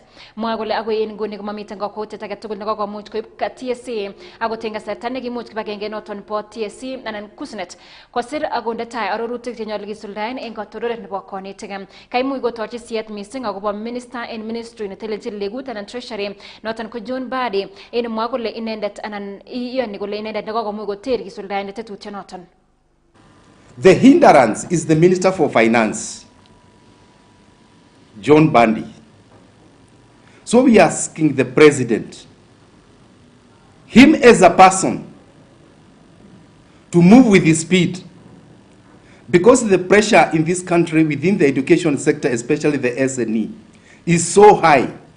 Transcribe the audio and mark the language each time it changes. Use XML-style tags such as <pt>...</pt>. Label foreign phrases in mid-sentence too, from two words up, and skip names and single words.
<kln>Mwa kole agoi en nguni komamiten kakwautiet age tugul nekokomuch koib TSC akoten kasarta nekimuch kibagenge noton po TSC anan kusnet kosir akonde tai arorutik chenyolu kisuldaen en katororet nebo konetik. Kaimuch kotorchi siyet missing akobo minister en ministry netelelchin legut anan treasury noton ko John Badi en mwa kole inendet anan iyoni kole inendet nekokomuch koter kisuldaen tetutyonoton.</kln> <en>The hindrance is the Minister for Finance, John Bandi. So we are asking the President, him as a person, to move with his speed, because the pressure in this country within the education sector, especially the SNE, is so high.</en>